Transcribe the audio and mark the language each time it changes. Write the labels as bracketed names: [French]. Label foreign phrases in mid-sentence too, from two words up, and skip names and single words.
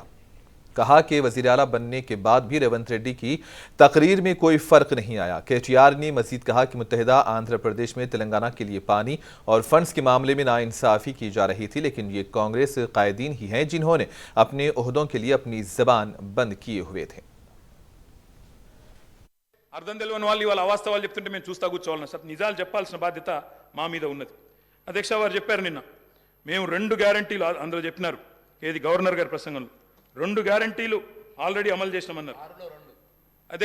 [Urdu] کہا کہ وزیر اعلیٰ بننے کے بعد بھی ریونت ریڈی کی تقریر میں کوئی فرق نہیں آیا۔ KTR نے مزید کہا کہ متحدہ آندھرا پردیش میں تلنگانہ کے لیے پانی اور فنڈز کے معاملے میں ناانصافی کی جا رہی تھی، لیکن یہ کانگریس قائدین ہی ہیں جنہوں نے اپنے عہدوں کے لیے اپنی زبان بند کیے ہوئے تھے۔ [Telugu] అర్థం తెలియని వాళ్ళు ఇవాళ అవాస్తవాలు చెప్తుంటే మేము చూస్తా కూర్చోవాలన్నా సార్, నిజాలు చెప్పాల్సిన బాధ్యత మా మీద ఉన్నది। అధ్యక్ష వారు చెప్పారు నిన్న, మేము 2 గ్యారంటీలు అందులో చెప్పినారు, ఏది గవర్నర్ గారి ప్రసంగంలో 2 గ్యారంటీలు ఆల్రెడీ అమలు చేసినామన్నారు అధ్యక్ష।